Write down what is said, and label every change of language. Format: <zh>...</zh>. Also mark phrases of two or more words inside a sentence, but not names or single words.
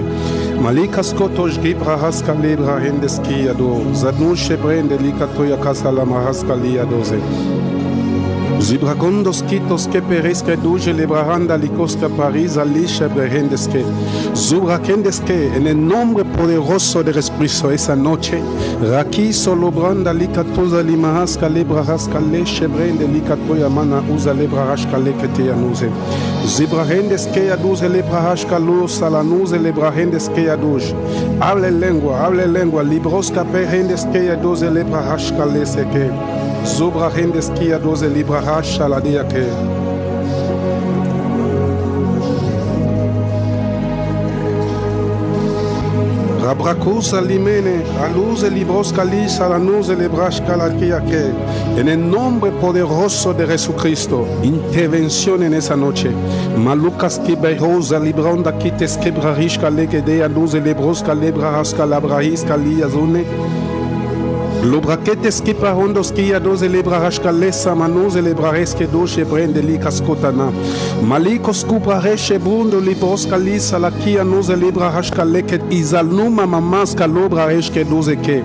<es>Malikasko tojgibra haska lebra hendeski ado. Zadnushe brende likatoya kasalama haskali adoze. Zibracondos quitos que perezca duje lebrahanda licosca parisa lisha brehendeske. Zubrakendeske, en el nombre poderoso del Espíritu esa noche, Raki solo branda licatosa limahasca lebrahasca leche brende licatoya mana usa lebrahasca lekete anuze. Zibrahendeske aduze lebrahasca luz alanuze lebrahendeske aduze. Hable lengua, librosca perhendeske aduze lebrahasca leseke. Zobra hendeski a 12 librahash a la diake. Rabracus alimene, a luz e libros calis a la nuz e librash caladiake. En el nombre poderoso de Jesucristo, intervención en esa noche. Malucas que berosa libronda quites quebrarish caleke a luz e libros calebrahas calabrahis caliazune. Lobraquetes que parondos que a 12 librahash calesa manus e librares que doce brende licas cotana. Malicos cubrareche bundo libros calisa la kia nos e librahash caleket izalnuma mamas calobraresh que 12 que.</es>